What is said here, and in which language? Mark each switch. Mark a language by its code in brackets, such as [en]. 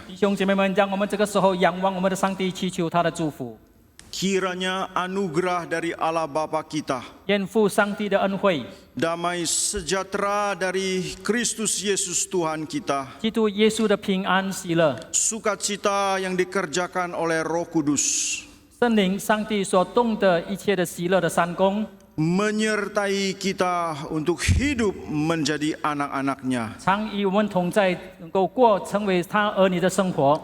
[zh] 弟兄姐妹们，让我们这个时候仰望我们的上帝，祈求他的祝福。 [id] Kiranya anugerah dari Allah Bapa kita, [zh] 愿父上帝的恩惠， [id] damai sejahtera dari Kristus Yesus Tuhan kita, [zh] 基督耶稣的平安喜乐， [id] sukacita yang dikerjakan oleh Roh Kudus, [zh] 圣灵上帝所动的一切的喜乐的三功， [id] menyertai kita untuk hidup menjadi anak-anaknya [zh] 常与我们同在，能够过成为他儿女的生活。